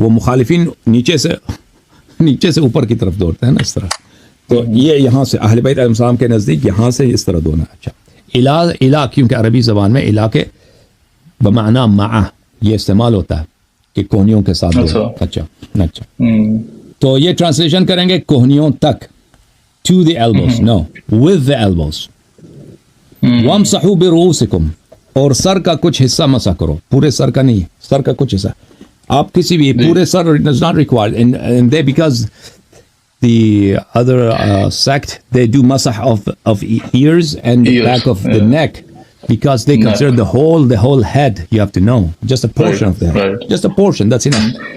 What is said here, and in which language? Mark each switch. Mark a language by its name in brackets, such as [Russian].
[Urdu] وہ مخالفین نیچے سے اوپر کی طرف دوڑتے ہیں نا اس طرح. تو یہ یہاں سے اہل بیت علیہ السلام کے نزدیک یہاں سے اس طرح دونا. اچھا. الا کیونکہ عربی زبان میں الا کے بمعنی مع یہ استعمال ہوتا ہے کہ کوہنیوں کے ساتھ. اچھا. تو یہ ٹرانسلیشن کریں گے کوہنیوں تک. [English] to the elbows, no, with the elbows. [Arabic] وَامْسَحُوا بِرُؤُوسِكُمْ. [Urdu] اور سر کا کچھ حصہ مسح کرو، پورے سر کا نہیں، سر کا کچھ حصہ. آپ کسی بھی پورے سر [English] is not required and they, because the other sect, they do masah of ears and the back of the neck, because they consider the whole head. You have to know just a portion of the head, just a portion, that's enough.